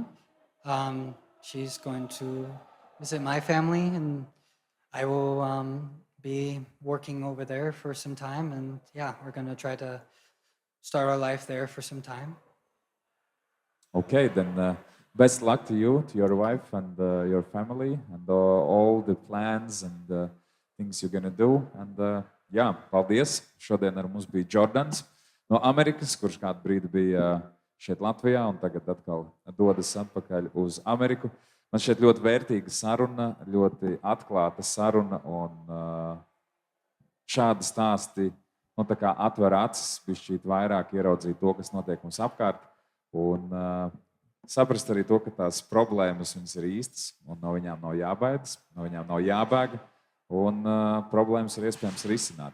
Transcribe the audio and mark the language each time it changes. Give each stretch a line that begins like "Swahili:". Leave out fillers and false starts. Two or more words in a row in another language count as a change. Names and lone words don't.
English: She's going to visit my family, and I will be working over there for some time. And yeah, we're going to try to start our life there for some time. Okay, then best luck to you, to your wife and your family, and all the plans and things you're going to do.
Latvian: And jā, paldies. Šodien ar mums bija Jordans no Amerikas, kurš kādu brīdi bija šeit Latvijā un tagad atkal dodas atpakaļ uz Ameriku. Man šeit ļoti vērtīga saruna, ļoti atklāta saruna, un šādi stāsti tā kā atver acis, bišķīt vairāk ieraudzīt to, kas notiek mums apkārt, un saprast arī to, ka tās problēmas viņas ir īstas, un no viņām nav jābaidas, no viņām nav jābēga, un problēmas ir iespējams risināt.